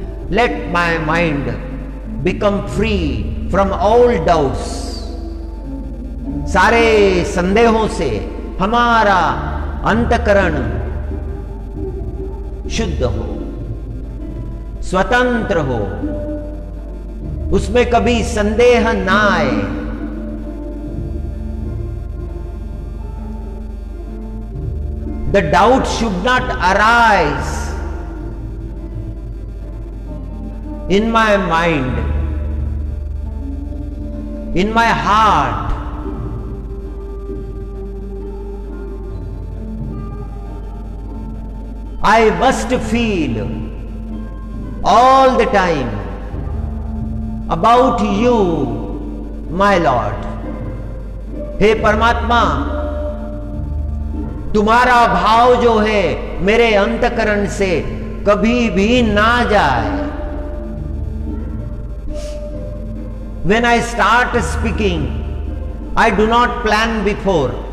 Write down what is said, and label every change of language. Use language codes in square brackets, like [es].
[en] Let my mind become free from all doubts। [hi] सारे संदेहों से हमारा अंतकरण शुद्ध हो, स्वतंत्र हो, उसमें कभी संदेह ना आए। [en] The doubt should not arise in my mind, in my heart। I must feel all the time about you, my Lord। [hi] हे परमात्मा, तुम्हारा भाव जो है मेरे अंतकरण से कभी भी ना जाए। [en] When I start speaking, I do not plan before।